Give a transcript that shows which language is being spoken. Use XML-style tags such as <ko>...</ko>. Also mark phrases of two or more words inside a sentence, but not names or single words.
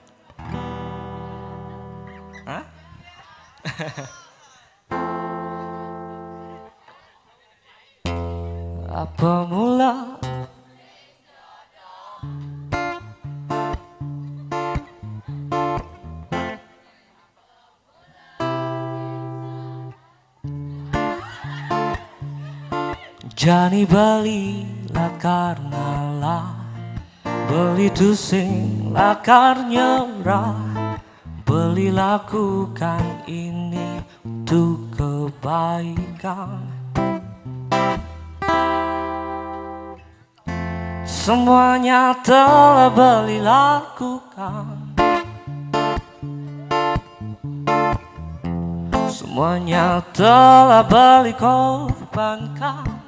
<ban>Hah? Apa mula Jani</ban> <id>balilah karena lah,</id> <ban>beli tusing lakar nyerah,</ban> <id>beli lakukan ini untuk kebaikan. Semuanya telah beli lakukan, semuanya telah beli korbankan.</id>